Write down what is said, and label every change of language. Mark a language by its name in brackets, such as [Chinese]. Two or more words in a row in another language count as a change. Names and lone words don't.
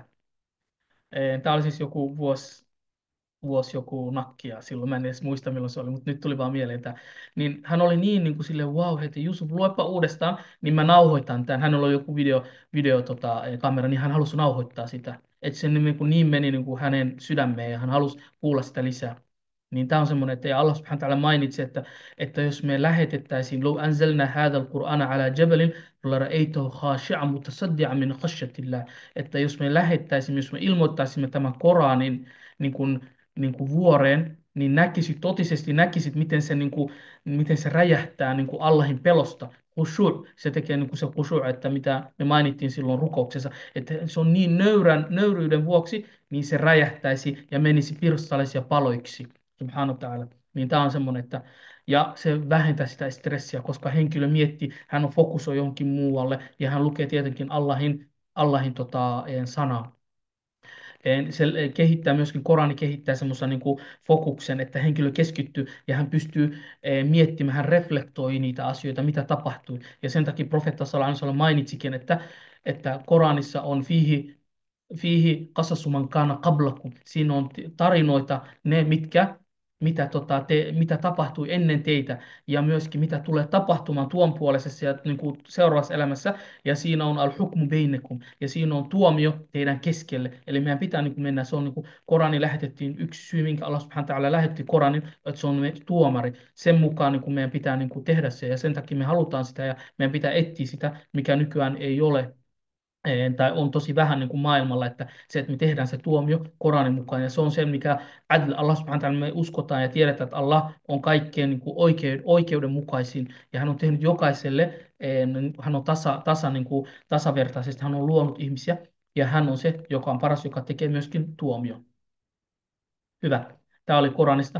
[Finnish] Tämä oli siis joku vuosi joku nakkia silloin, mä en edes muista milloin se oli, mutta nyt tuli vaan mieleen tämä. Niin hän oli niin kuin silleen, wow, heti Jusuf, luepa uudestaan, niin mä nauhoitan tämän. Hänellä oli joku kamera, niin hän halusi nauhoittaa sitä. Että se niin meni niin kuin hänen sydämeen ja hän halusi kuulla sitä lisää. Niin tämä on semmoinen, että ja [Arabic] الله سبحانه وتعالى [Finnish] mainitsi, että jos me lähetettäisiin, [Arabic] لو أنزلنا هذا القرآن على جبل لرأيته خاشعا متصدعا من خشية الله. [Finnish] Että jos me ilmoittaisimme tämän Koranin niin kuin vuoreen, niin totisesti näkisit, miten se räjähtää niin kuin Allahin pelosta. Se tekee niin kuin se khushu', että mitä me mainittiin silloin rukouksessa, että se on niin nöyryyden vuoksi, niin se räjähtäisi ja menisi pirstaleisia paloiksi. [Arabic] سبحانه وتعالى. [Finnish] Niin tämä on semmoinen, että ja se vähentää sitä stressiä, koska henkilö miettii, hän on fokusoi johonkin muualle ja hän lukee tietenkin Allahin sanaa. Korani kehittää semmoisen niin kuin fokuksen, että henkilö keskittyy ja hän pystyy miettimään, hän reflektoi niitä asioita, mitä tapahtui. Ja sen takia profeetta [Arabic] صلى الله عليه وسلم [Finnish] mainitsikin, että Koranissa on [Arabic] فيه قصص من كان قبلكم. [Finnish] Siinä on tarinoita, mitä tapahtui ennen teitä ja myöskin mitä tulee tapahtumaan tuon puoleisessa ja niin kuin seuraavassa elämässä. Ja siinä on [Arabic] الحكم بينكم [Finnish] ja siinä on tuomio teidän keskelle. Eli meidän pitää niin kuin mennä, se on niin kuin Korani lähetettiin, yksi syy, minkä [Arabic] الله سبحانه وتعالى [Finnish] lähetti Koranin, että se on tuomari. Sen mukaan niin kuin meidän pitää niin kuin tehdä se ja sen takia me halutaan sitä ja meidän pitää etsiä sitä, mikä nykyään ei ole tai on tosi vähän niin kuin maailmalla, että me tehdään se tuomio Koranin mukaan, ja se on se, mikä [Arabic] الله سبحانه وتعالى, [Finnish] me uskotaan ja tiedetään, että Allah on kaikkein niin kuin oikeudenmukaisin, ja hän on tehnyt jokaiselle, hän on niin kuin tasavertaisesti, hän on luonut ihmisiä, ja hän on se, joka on paras, joka tekee myöskin tuomio. Hyvä. Tämä oli Koranista.